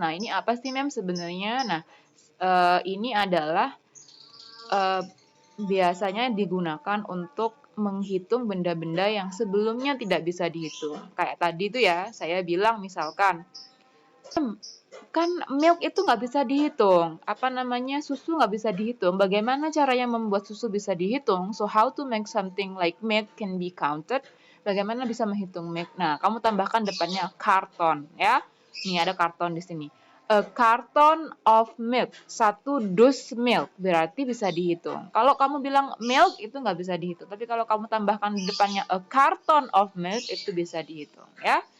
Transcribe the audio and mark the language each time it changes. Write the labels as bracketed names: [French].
[Indonesian] Nah, ini apa sih Mem sebenarnya? Nah, ini adalah biasanya digunakan untuk menghitung benda-benda yang sebelumnya tidak bisa dihitung. Kayak tadi tuh ya, saya bilang misalkan, kan milk itu nggak bisa dihitung. Apa namanya, susu nggak bisa dihitung. Bagaimana caranya membuat susu bisa dihitung? [English] So, how to make something like milk can be counted? [Indonesian] Bagaimana bisa menghitung milk? Nah, kamu tambahkan depannya karton, ya. Nih, ada karton di sini. [English] A carton of milk, [Indonesian] satu dus milk, berarti bisa dihitung. Kalau kamu bilang milk itu nggak bisa dihitung, tapi kalau kamu tambahkan di depannya [English] a carton of milk [Indonesian] itu bisa dihitung, ya.